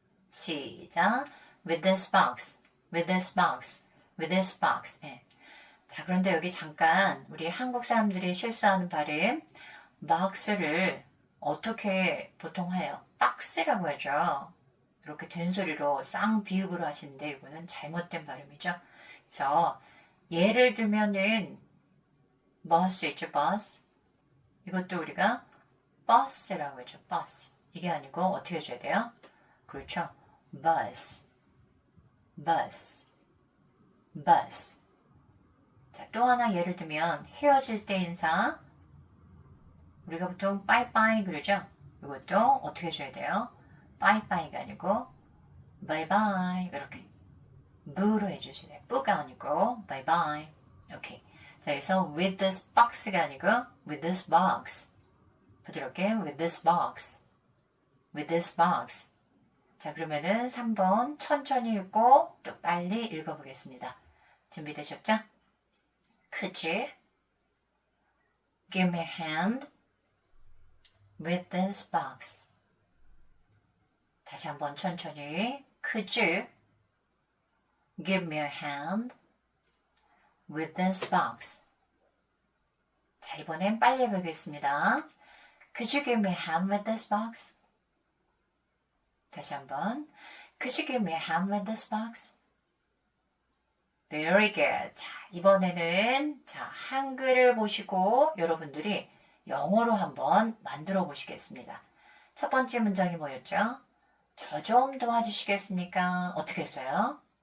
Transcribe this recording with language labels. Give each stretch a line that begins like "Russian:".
Korean: 시작.
English: with this box, with this box, with this box.
Korean: 네. 자, 그런데 여기 잠깐 우리 한국 사람들이 실수하는 발음 box를 어떻게 보통 해요? 박스라고 하죠. 이렇게 된소리로 쌍비읍으로 하시는데 이거는 잘못된 발음이죠. 그래서 예를 들면은 버스 있죠, 버스. 이것도 우리가 버스라고 하죠, 버스. 이게 아니고 어떻게 해줘야 돼요? 그렇죠.
English: bus, bus, bus.
Korean: 자, 또 하나 예를 들면 헤어질 때 인사. 우리가 보통 빠이빠이 그러죠? 이것도 어떻게 해줘야 돼요? 빠이빠이가 아니고 바이바이 이렇게 부로 해주셔야 돼요. 뿌가 아니고 바이바이. 오케이. 자, 그래서
English: with this box
Korean: 가 아니고 with this box. 부드럽게
English: with this box. with this box.
Korean: 자, 그러면은 3번 천천히 읽고 또 빨리 읽어보겠습니다. 준비되셨죠?
English: Could you give me a hand with this box?
Korean: 다시 한번 천천히.
English: Could you give me a hand with this box?
Korean: 자, 이번엔 빨리 해보겠습니다.
English: Could you give me a hand with this box?
Korean: 다시 한번.
English: Could you give me a hand with this box? Very good.
Korean: 자, 이번에는 한글을 보시고 여러분들이 영어로 한번 만들어 보시겠습니다. 첫 번째 문장이 뭐였죠? 저 좀 도와주시겠습니까? 어떻게 했어요?